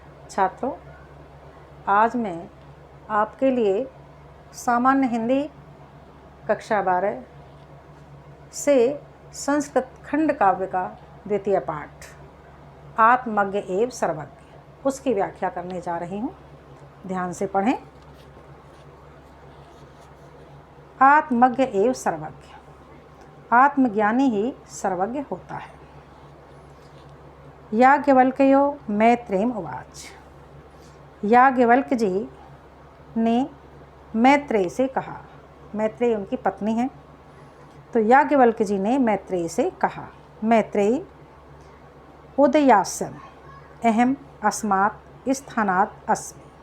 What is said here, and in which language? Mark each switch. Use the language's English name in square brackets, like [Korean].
[Hindi] छात्रों, आज मैं आपके लिए सामान्य हिंदी कक्षा 12 से संस्कृत खंड काव्य का द्वितीय पाठ आत्मज्ञ एवं सर्वज्ञ उसकी व्याख्या करने जा रही हूँ। ध्यान से पढ़ें। आत्मज्ञ एवं सर्वज्ञ, आत्मज्ञानी ही सर्वज्ञ होता है। [Sanskrit] याज्ञवल्क्यो मैत्रेयम् उवाच। [Hindi] याज्ञवल्क्य जी ने मैत्रेय से कहा। मैत्रेय उनकी पत्नी है। तो याज्ञवल्क्य जी ने मैत्रेय से कहा, [Sanskrit] मैत्रेय उदयास्यम् अहम अस्मात् स्थानात् अस्मि।